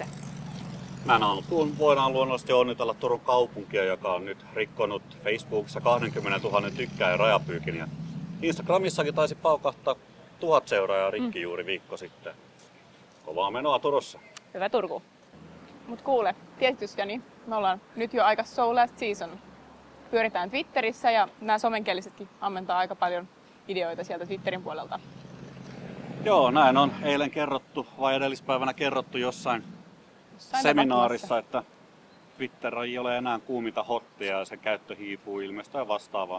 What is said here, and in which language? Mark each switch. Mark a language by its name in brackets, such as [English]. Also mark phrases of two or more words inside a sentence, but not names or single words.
[Finnish] Näin alkuun voidaan luonnollisesti onnitella Turun kaupunkia, joka on nyt rikkonut Facebookissa 20 000 tykkääjän rajapyykin. Ja Instagramissakin taisi paukahtaa 1000 seuraajaa rikki juuri viikko sitten. Kovaa menoa Turussa. Hyvä Turku. Mut kuule, tietysti Jani, me ollaan nyt jo aika [English] so last season. [Finnish] Pyöritään Twitterissä ja nämä somenkielisetkin ammentaa aika paljon ideoita sieltä Twitterin puolelta. Joo, näin on eilen kerrottu vai edellispäivänä kerrottu jossain seminaarissa, että Twitter ei ole enää kuuminta hottia ja sen käyttö hiipuu ilmeisesti ja vastaavaa.